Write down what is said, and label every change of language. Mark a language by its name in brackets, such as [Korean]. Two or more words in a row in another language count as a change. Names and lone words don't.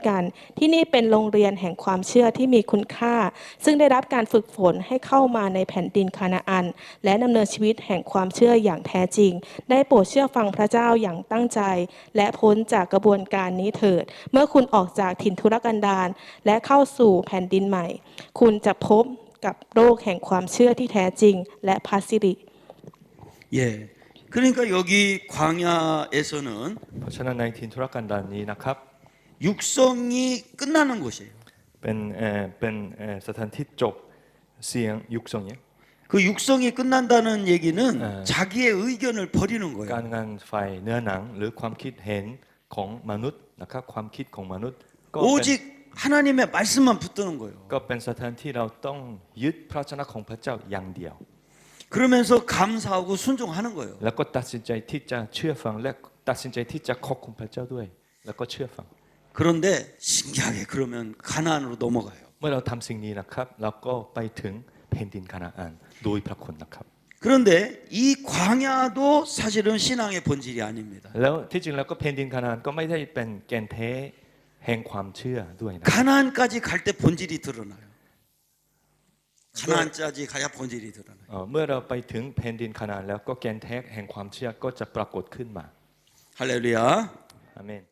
[Thai] กันที่นี่เป็นโรงเรียนแห่งความเชื่อที่มีคุณค่าซึ่งได้รับการฝึกฝนให้เข้ามาในแผ่นดินคานาอันและดำเนินชีวิตแห่งความเชื่ออย่างแท้จริงได้โปรดเชื่อฟังพระเจ้าอย่างตั้งใจและพ้นจากกระบวนการนี้เถิดเมื่อคุณออกจากถิ่นทุรกันดารและเข้าสู่แผ่นดินใหม่คุณจะพบกับโลกแห่งความเชื่อที่แท้จริงและพระสิริ [Korean] 예. 그러니까 여기 광야에서는 [Thai] เพราะฉะนั้นในถิ่นทุรกันดารนี้นะครับ [Korean] 육성이 끝나는 곳이에요. [Thai] เป็นสถานที่จบเสียงยุคสงเนี่ย [Korean] 그 육성이 끝난다는 얘기는 네. 자기의 의견을 버리는 [Thai] การ [Korean] 거예요. [Thai] งานไฟเนื้อหนังหรือความคิดเห็นของมนุษย์นะครับความคิดของมนุษย์ก็เป็น [Korean] 오직 하나님의 말씀만 붙드는 거예요. [Thai] ก็เป็นสถานที่เราต้องยึดพระวจนะของพระเจ้าอย่างเดียว [Korean] 그러면서 감사하고 순종하는 거예요. [Thai] แล้วก็ตัดสินใจที่จะเชื่อฟังและตัดสินใจที่จะขอบคุณพระเจ้าด้วย แล้วก็เชื่อฟัง [Korean] 그런데 신기하게 그러면 가나안으로 넘어가요. [Thai] เมื่อเราทำสิ่งนี้นะครับเราก็ไปถึงแผ่นดินคานาอันโดยพระคุณนะครับ [Korean] 그런데 이 광야도 사실은 신앙의 본질이 아닙니다. [Thai] แล้วที่จริงแล้วก็แผ่นดินคานาอันก็ไม่ได้เป็นแกนแท้แห่งความเชื่อด้วยนะ [Korean] 가나안까지 갈 때 본질이 드러나요. 가나안까지 가야 본질이 드러나요. [Thai] เมื่อเราไปถึงแผ่นดินคานาอันแล้วก็แกนแท้แห่งความเชื่อก็จะปรากฏขึ้นมา [Korean] 할렐루야. [Thai] อาเมน